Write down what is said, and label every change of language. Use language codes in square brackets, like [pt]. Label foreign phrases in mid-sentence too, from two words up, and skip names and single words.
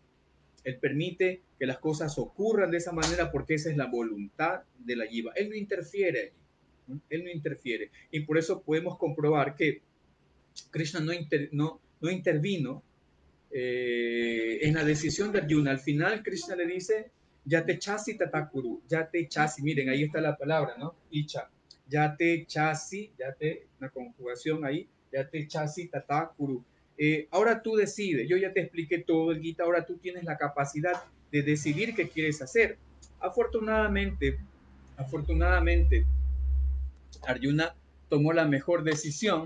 [es] Él permite que las cosas ocurran de esa manera porque esa es la voluntad de la jiva. Él no interfiere allí. ¿No? Él no interfiere. Y por eso podemos comprobar que Krishna no intervino en la decisión de Arjuna. Al final Krishna le dice, [sa] Yate chasi tatakuru, yate chasi, [es] miren, ahí está la palabra, ¿no? Icha. [sa] Yate chasi, yate, [es] una conjugación ahí, [sa] yate chasi tatakuru. [es] Ahora tú decides, yo ya te expliqué todo el Gita, ahora tú tienes la capacidad de decidir qué quieres hacer. Afortunadamente, Arjuna tomó la mejor decisión.